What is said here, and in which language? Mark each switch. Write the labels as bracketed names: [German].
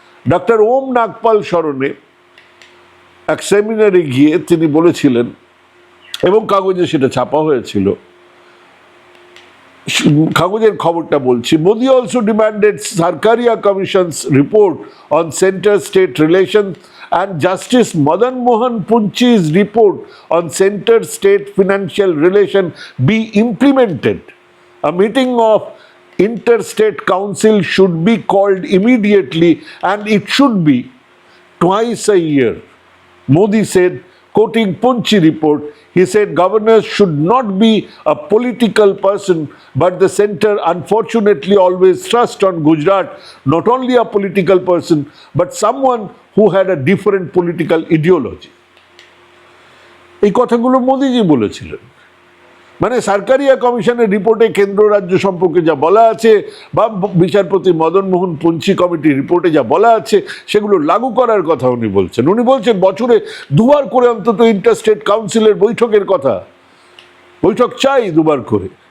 [Bangla] Doctor ওম নাগপাল স্মরণে এক সেমিনারে গিয়ে তিনি বলেছিলেন, এবং কাগজে সেটা ছাপা হয়েছিল, কাগজের খবরটা বলছি, [English] Modi also demanded Sarkaria commission's report on centre state relation and Justice Madan Mohan Punchi's report on center state financial relation be implemented. A meeting of interstate council should be called immediately and it should be twice a year. Modi said, quoting Punchi report, he said governors should not be a political person, but the center unfortunately always trust on Gujarat, not only a political person, but someone who had a different political ideology. [Bangla] এই কথাগুলো মোদিজি বলেছিলেন। মানে সরকারিয়া কমিশনের রিপোর্টে কেন্দ্র রাজ্য সম্পর্কে যা বলা আছে, বা বিচারপতি মদন মোহন পুঞ্চি কমিটির রিপোর্টে যা বলা আছে, সেগুলো লাগু করার কথা উনি বলছেন। উনি বলছেন বছরে 2 বার করে অন্তত ইন্টারস্টেট কাউন্সিলের বৈঠকের কথা, বৈঠক চাই 2 বার করে।